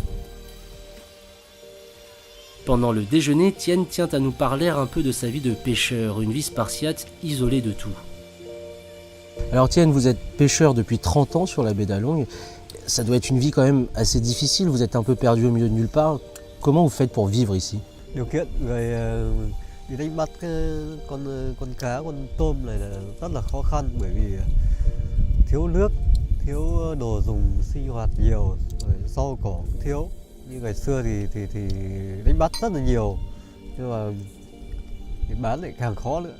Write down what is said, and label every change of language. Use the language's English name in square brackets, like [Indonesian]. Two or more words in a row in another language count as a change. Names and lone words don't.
[French] Pendant le déjeuner, Tienne tient à nous parler un peu de sa vie de pêcheur, une vie spartiate isolée de tout. Alors Tienne, vous êtes pêcheur depuis 30 ans sur la baie d'Allongues. Ça doit être une vie quand même assez difficile, vous êtes un peu perdu au milieu de nulle part. Comment vous faites pour vivre ici? [Vietnamese] Điều kiện về đi đánh bắt con cá, con tôm này là rất là khó khăn bởi vì thiếu nước, thiếu đồ dùng sinh hoạt nhiều, rồi rau cỏ cũng thiếu. Như ngày xưa thì đánh bắt rất là nhiều, nhưng mà thì bán lại càng khó nữa.